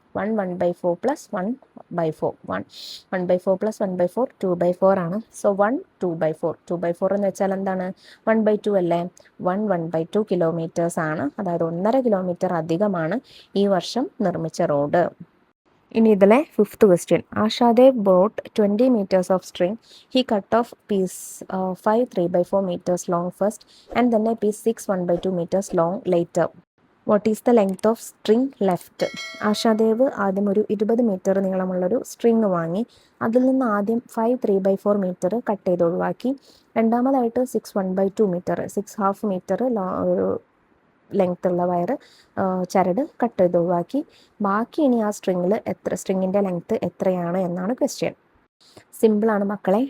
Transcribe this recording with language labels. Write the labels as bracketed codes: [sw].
[ml] 1 1/4 plus 1/4. 1/4 plus 1/4 2/4 ആണ്. So 1 2/4. 2/4 എന്ന് വെച്ചാൽ എന്താണ്? 1/2 അല്ലേ? 1 1/2 കിലോമീറ്റേഴ്സ് ആണ്. അതായത് 1.5 കിലോമീറ്റർ അധികമാണ് ഈ വർഷം നിർമ്മിച്ച റോഡ്. ഇനി ഇതിലെ 5th question. [en] Ashadev bought 20 meters of string. He cut off piece 5 3/4 meters long first and then a piece 6 1/2 meters long later. What is the length of string left? [ml] Ashadev ആദ്യം ഒരു 20 മീറ്റർ നീളമുള്ളൊരു സ്ട്രിങ് വാങ്ങി. അതിൽ നിന്ന് ആദ്യം 5 3/4 മീറ്റർ കട്ട് ചെയ്ത് ഒഴിവാക്കി. രണ്ടാമതായിട്ട് 6 1/2 metre 6.5 metre ഒരു ലെങ്ത് ഉള്ള വയർ ചരട് കട്ട് ചെയ്ത് ഒഴിവാക്കി. ബാക്കി ഇനി ആ സ്ട്രിങ്ങിൻ്റെ ലെങ്ത്ത് എത്രയാണ് എന്നാണ് ക്വസ്റ്റ്യൻ. സിമ്പിളാണ് മക്കളെ.